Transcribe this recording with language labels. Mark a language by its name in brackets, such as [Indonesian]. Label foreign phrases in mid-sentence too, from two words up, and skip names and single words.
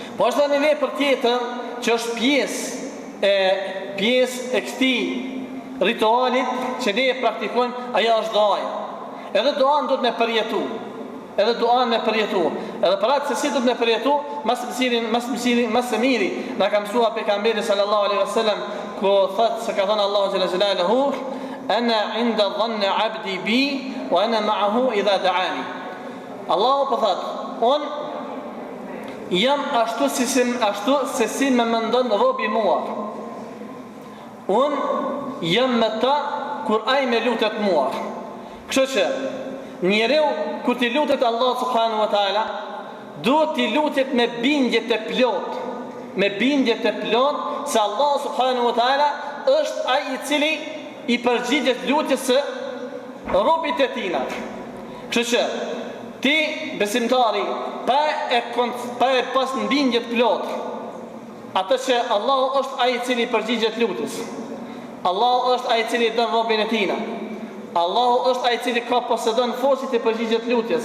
[Albanian] Po është një vepër tjetër që është pjesë e këtij ritualit që ne e praktikojmë, ajo është doaja. Edhe doan duhet me përjetu. Edhe për atë se si duhet me përjetu, mas së miri na ka mësua pejgamberi [Arabic] صلى الله عليه وسلم, [Albanian] ku thot se ka thënë Allahu [Arabic] جل جلاله, أنا عند ظن عبدي بي وأنا معه إذا دعاني. [Albanian] Allahu po thot, unë jam ashtu se si më mendon robi mua. Unë jam me ta kur ai më lutet mua. Kështu që njeriu kur t'i lutet Allah [Arabic] سبحانه وتعالى, [Albanian] duhet t'i lutet me bindje të plot, se Allah [Arabic] سبحانه وتعالى [Albanian] është ai i cili i përgjigjet lutjes së robit e tina. Kështu që ti besimtari pa e pas në bindje të plot, atë që Allah është ai i cili i përgjigjet lutjes, Allah është ai i cili dën robin e tina, Allahu është ai i cili ka posedon forcën e përgjigjet lutjes.